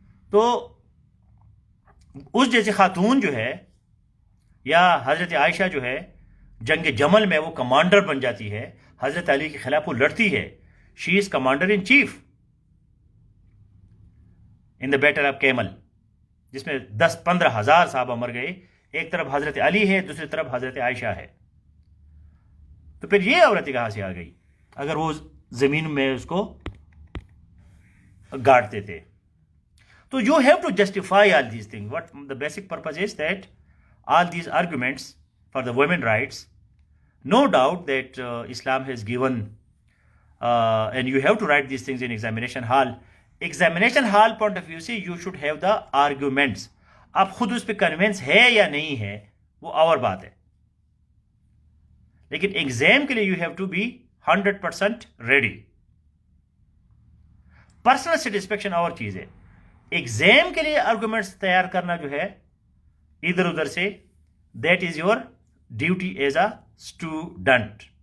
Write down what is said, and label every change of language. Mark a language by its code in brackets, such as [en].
[ur] تو اس جیسے خاتون جو ہے، یا حضرت عائشہ جو ہے جنگ جمل میں وہ کمانڈر بن جاتی ہے، حضرت علی کے خلاف وہ لڑتی ہے، [en] she is commander in chief in the battle of camel, [ur] جس میں 10-15 ہزار صحابہ مر گئے. ایک طرف حضرت علی ہے، دوسری طرف حضرت عائشہ ہے. تو پھر یہ عورتیں کہاں سے آ گئی اگر وہ زمین میں اس کو گاڑتے تھے؟ تو [en] You have to justify all these thing. What the basic purpose is that all these arguments for the women rights, no doubt that Islam has given, and you have to write these things in examination hall. Examination hall point of view سے you should have the arguments. [ur] آپ خود اس پہ conveyance ہے یا نہیں ہے وہ اور بات ہے، لیکن ایگزام کے لیے [en] you have to be 100% ready. [ur] Personal satisfaction اور چیز ہے، ایگزام کے لیے آرگومنٹس تیار کرنا جو ہے ادھر ادھر سے، [en] That is your duty as a student.